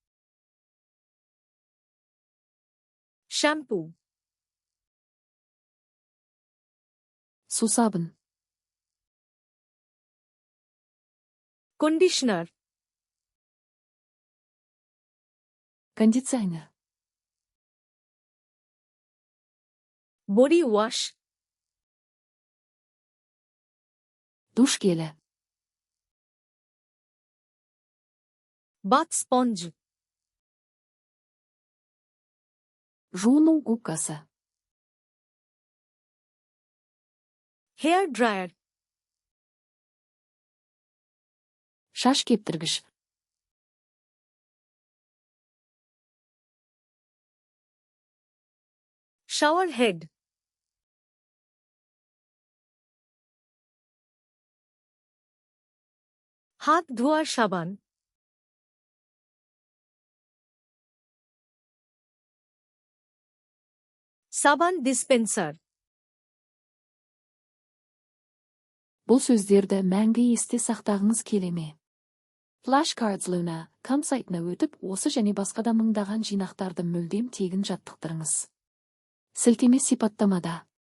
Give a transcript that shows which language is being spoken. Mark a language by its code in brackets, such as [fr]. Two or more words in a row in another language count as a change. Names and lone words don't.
[bn] শ্যাম্পু। [kk] Сусабын. [bn] কন্ডিশনার। [kk] Кондиционер. [en] body wash. [kk] Душ гелі. [en] bath sponge. [kk] Жуыну губкасы. [en] Hair dryer. [kk] Шаш кептіргіш. [en] Shower head. [bn] হাত ধোয়ার সাবান. সাবান ডিসপেন্সার. [kk] Бұл сөздерді мәңгі есте сақтағыңыз келе ме? Flashcards Luna com сайтына өтіп, осы және басқа да мыңдаған жинақтарды мүлдем тегін жаттықтырыңыз. Сілтеме сипаттамада.